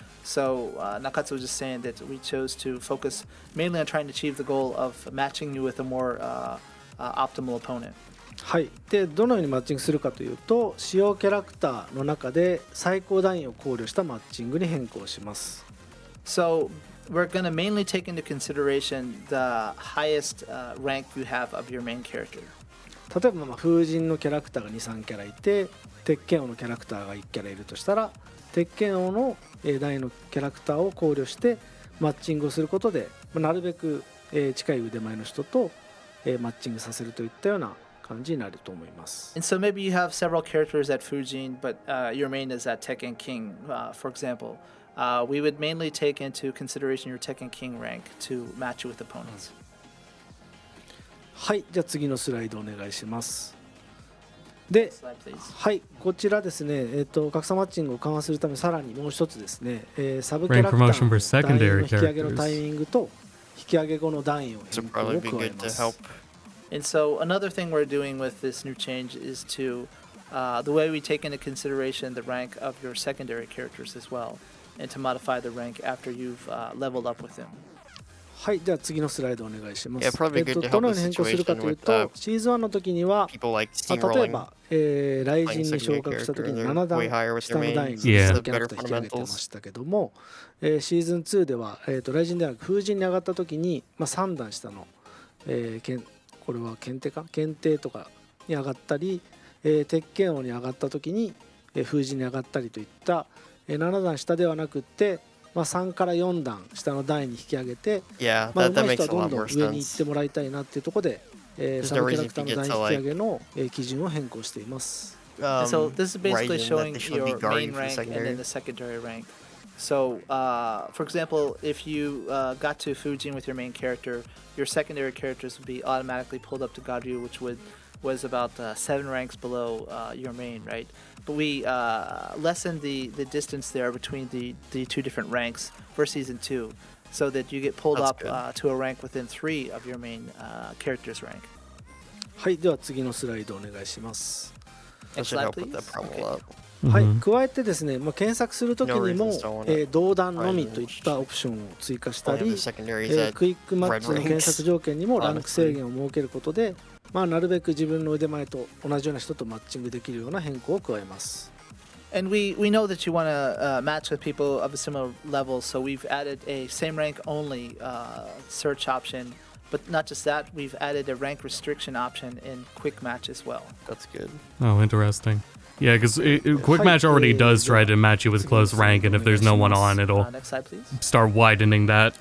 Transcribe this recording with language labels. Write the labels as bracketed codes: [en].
[en] So Nakatsu was just saying that we chose to focus mainly on trying to achieve the goal of matching you with a more optimal opponent. [ja] はい、でどのようにマッチングするかというと、使用キャラクターの中で最高段位を考慮したマッチングに変更します。 [en] So we're going to mainly take into consideration the highest rank you have of your main character. [ja] 例えば風神のキャラクターが 2,3 キャラいて、鉄拳王のキャラクターが1キャラいるとしたら、鉄拳王の段位のキャラクターを考慮してマッチングをすることで、なるべく近い腕前の人とマッチングさせるといったような感じになると思います。 [en] And so maybe you have several characters at Fujin, but your main is at Tekken King, for example. We would mainly take into consideration your Tekken King rank to match you with opponents. [ja] はい、じゃあ次のスライドお願いします。で、はい、こちらですね、格差マッチングを緩和するためさらにもう一つですね、サブキャラクターの段位の引き上げのタイミングと引き上げ後の段位を変更を加えます。 [en] And so another thing we're doing with this new change is to the way we take into consideration the rank of your secondary characters as well, and to modify the rank after you've leveled up with them. [ja] はい、じゃあ次のスライドお願いします。どのように変更するかというと、シーズン1の時には、例えば、雷神に昇格した時に7段下の段位にキャラクター引き上げてましたけども、シーズン2では、雷神ではなく風神に上がった時に、3段下の、これは検定とかに上がったり、鉄拳王に上がった時に、風神に上がったりといった、7段下ではなくって、3から4段下の段位に引き上げて、上手い人はどんどん上に行ってもらいたいなっていうところで、サブキャラクターの段位引き上げの基準を変更しています。 [en] So this is basically showing your main rank and then the secondary rank. So, for example, if you got to Fujin with your main character, your secondary characters would be automatically pulled up to Garyu, which was about 7 ranks below your main, right? But we lessened the distance there between the two different ranks for Season 2, so that you get pulled up to a rank within 3 of your main character's rank. [ja] はい、では次のスライドお願いします。 [en] Next slide, please. Okay. [ja] はい、加えてですね、検索するときにも、同段のみといったオプションを追加したり、クイックマッチの検索条件にもランク制限を設けることで、なるべく自分の腕前と同じような人とマッチングできるような変更を加えます。 [en] And we know that you want to match with people of a similar level, so we've added a same rank only search option. But not just that, we've added a rank restriction option in quick match as well. That's good. Oh, interesting. Yeah, because quick match already does try to match you with close rank, and if there's no one on, it'll start widening that.